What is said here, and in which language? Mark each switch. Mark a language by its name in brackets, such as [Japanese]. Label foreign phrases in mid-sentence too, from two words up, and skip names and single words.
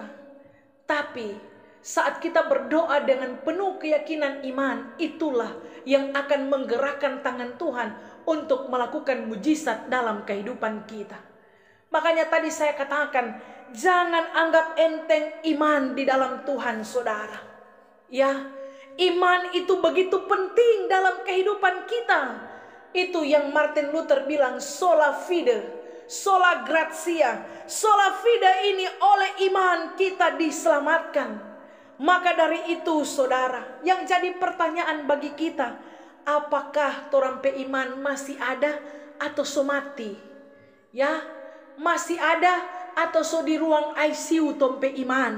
[Indonesian] Tapi saat kita berdoa dengan penuh keyakinan iman, itulah yang akan menggerakkan tangan Tuhan untuk melakukan mujizat dalam kehidupan kita. Makanya tadi saya katakan, jangan anggap enteng iman di dalam Tuhan, saudara. Ya, iman itu begitu penting dalam kehidupan kita. Itu yang Martin Luther bilang, [Latin] sola fide, sola gratia. Sola fide [Indonesian] ini oleh iman kita diselamatkan. Maka dari itu, saudara, yang jadi pertanyaan bagi kita, apakah torampe iman masih ada atau so mati? Ya, masih ada atau so di ruang ICU tompe iman?